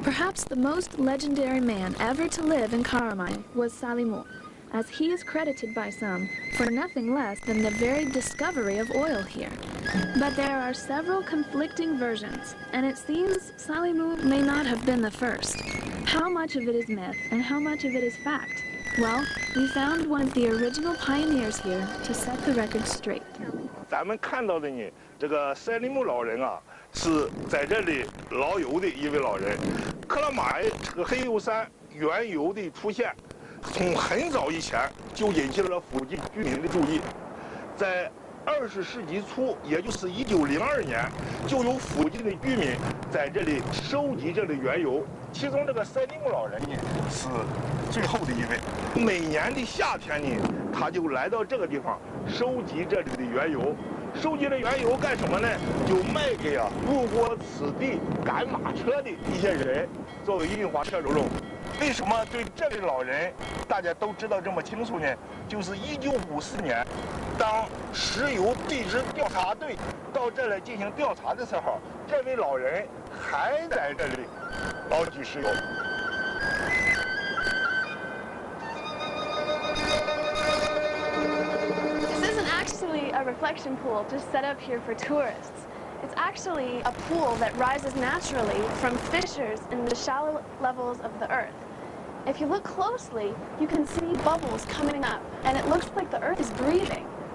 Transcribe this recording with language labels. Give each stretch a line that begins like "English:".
English: Perhaps the most legendary man ever to live in Karamai was Salimu, as he is credited by some for nothing less than the very discovery of oil here. But there are several conflicting versions, and it seems Salimu may not have been the first. How much of it is myth and how much of it is fact? Well, we found one of the original pioneers here to set the record straight.
Chinese: 咱们看到的呢，这个赛利木老人啊，是在这里老游的一位老人。克拉玛这个黑油山原油的出现，从很早以前就引起了附近居民的注意。在20世纪初，也就是1902年，就有附近的居民在这里收集这里原油。其中这个赛利木老人呢，是最后的一位。每年的夏天呢，他就来到这个地方收集这里的原油。收集了原油干什么呢？就卖给路过此地赶马车的一些人，作为运化车种。为什么对这位老人大家都知道这么清楚呢？就是1954年，当石油地质调查队到这来进行调查的时候，这位老人还在这里捞取石油。
English: This isn't actually a reflection pool just set up here for tourists. It's actually a pool that rises naturally from fissures in the shallow levels of the earth. If you look closely, you can see bubbles coming up, and it looks like the earth is breathing.